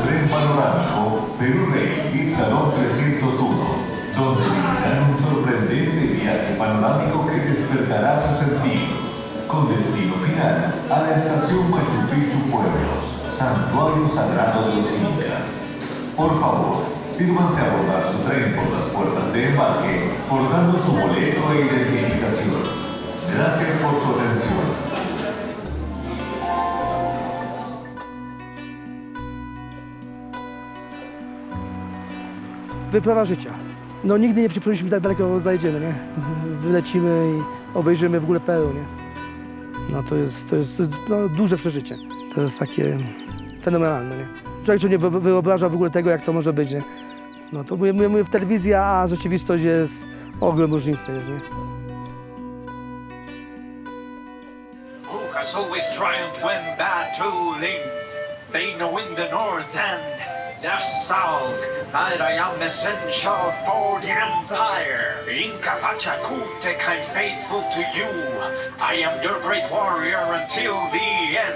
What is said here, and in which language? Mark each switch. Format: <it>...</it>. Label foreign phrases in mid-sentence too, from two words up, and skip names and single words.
<es>tren panorámico Perú Rail Vista 301, donde vivirán un sorprendente viaje panorámico que despertará sus sentidos, con destino final a la estación Machu Picchu Pueblos, santuario sagrado de los incas. Por favor, sírvanse a abordar su tren por las puertas de embarque, portando su boleto e identificación. Gracias por su atención.</es> <pl>Wyprawa życia. No nigdy nie przypuszczaliśmy, tak daleko zajedziemy, nie? Wylecimy i obejrzymy w ogóle Peru, nie? No to jest no, duże przeżycie. To jest takie fenomenalne, nie? Człowiek sobie nie wyobraża w ogóle tego, jak to może być, nie? No to mówię w telewizji, a rzeczywistość jest ogrom różnicy, jest, nie?</pl> <en>Who has always triumphed when battling? They know in the north and the south that I am essential for the empire. Inca Pachacutec, I'm faithful to you. I am your great warrior until the end.</en>